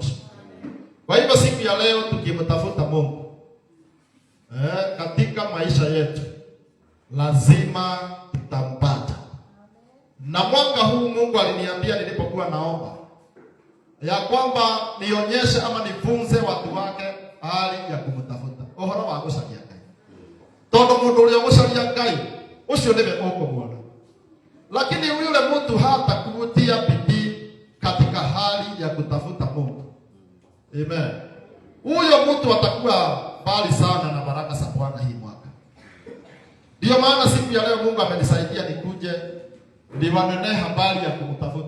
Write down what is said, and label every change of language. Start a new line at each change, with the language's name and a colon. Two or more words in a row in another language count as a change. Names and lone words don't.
Swahili: Kwa hivyo siku ya leo tukimtafuta Mungu katika maisha yetu lazima tutampata. Na mwaka huu Mungu aliniambia nilipokuwa naomba ya kwamba nionyeshe ama nifunze watu wake hali ya kumtafuta.
Kikuyu: Ohoro wa gũcaria Ngai. Tondũ mũndũ ũrĩa gũcaria Ngai ucio nĩwe ũkũmuona.
Swahili: Lakini yule mtu hata kutia bidii katika hali ya kutafuta Mungu. Amen. Huyo mtu atakuwa mbali sana na baraka za Bwana hii mwaka. Ndio maana siku ya leo Mungu amenisaidia nikuje niwanene habari ya kumtafuta.